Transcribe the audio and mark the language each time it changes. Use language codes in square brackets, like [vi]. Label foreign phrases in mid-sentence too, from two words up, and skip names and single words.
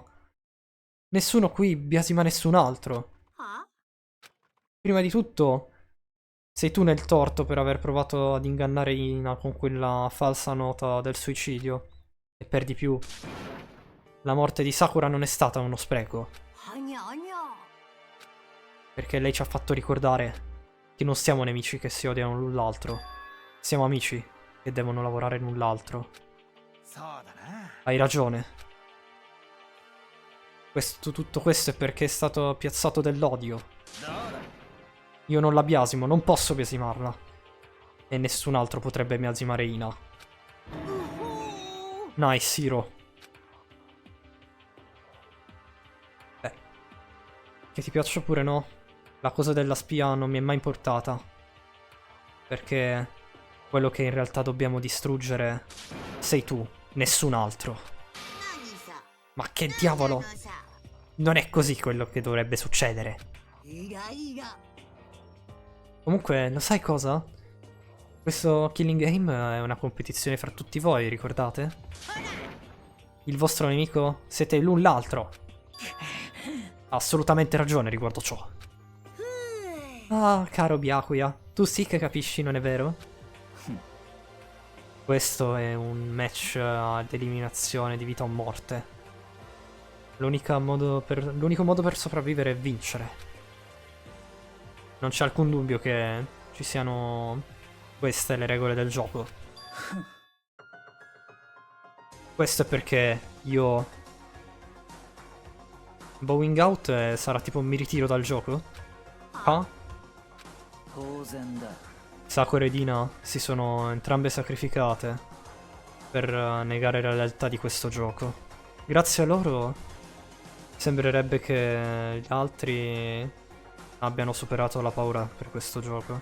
[it] Nessuno qui biasima nessun altro. [ja] は？ [it] Prima di tutto, sei tu nel torto per aver provato ad ingannare Ina con quella falsa nota del suicidio. E per di più, la morte di Sakura non è stata uno spreco. [ja] はにゃにゃ。 [it] Perché lei ci ha fatto ricordare che non siamo nemici che si odiano l'un l'altro. Siamo amici che devono lavorare l'un l'altro. [ja] そうだな。 [it] Hai ragione. Tutto questo è perché è stato piazzato dell'odio. [ja] どうだ。 [it] Io non la biasimo, non posso biasimarla. E nessun altro potrebbe biasimare Ina. [en] Nice, Hiro. [it] Beh, che ti piaccia oppure no, la cosa della spia non mi è mai importata. Perché quello che in realtà dobbiamo distruggere sei tu, nessun altro. [ja] 何さ。 [it] Ma che diavolo! [ja] 何なのさ。 [it] Non è così quello che dovrebbe succedere. [ja] いらいら。 [it] Comunque, lo sai cosa? Questo Killing Game è una competizione fra tutti voi, ricordate? Il vostro nemico siete l'un l'altro. Ha assolutamente ragione riguardo ciò. Ah, caro Byakuya, tu sì che capisci, non è vero? Questo è un match ad eliminazione di vita o morte. L'unico modo per sopravvivere è vincere. Non c'è alcun dubbio che ci siano queste le regole del gioco. Questo è perché io... [en] Bowing out [it] sarà tipo mi ritiro dal gioco? Ah? Sakura ed Ina si sono entrambe sacrificate per negare la realtà di questo gioco. Grazie a loro sembrerebbe che gli altri abbiano superato la paura per questo gioco.